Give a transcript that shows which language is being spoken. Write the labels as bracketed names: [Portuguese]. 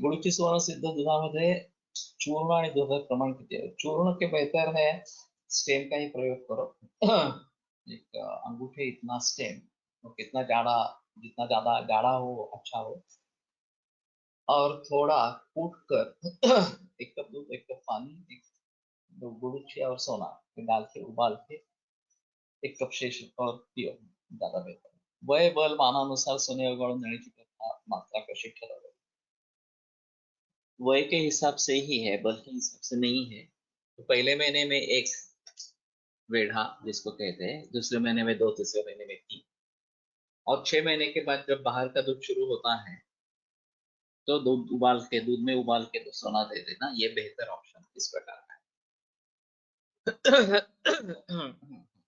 [Marathi] गुळूची सुवर्ण सिद्ध दुधामध्ये चूर्ण आणि दुधात प्रमाण किती आहे? [Hindi] चूर्ण के बेहतर है स्टेम का ही प्रयोग करो. एक अंगूठे इतना स्टेम, तो कितना गाढ़ा, जितना ज्यादा गाढ़ा हो अच्छा हो, और थोड़ा कूट कर एक कप दूध, एक कप पानी, एक गुड़ और सोना डाल के उबाल के एक कप शेष और पियो, ज्यादा बेहतर. [Marathi] वय बल मानानुसार सोने उगाळून देण्याची प्रथा मात्रा कशी ठरवावी? [Hindi] वय के हिसाब से ही है, बल के हिसाब से नहीं है. तो पहले महीने में एक वेढ़ा जिसको कहते हैं, दूसरे महीने में दो, तीसरे महीने में तीन, और 6 महीने के बाद जब बाहर का दूध शुरू होता है तो दूध में उबाल के तो सोना दे देना, ये बेहतर ऑप्शन इस प्रकार का है.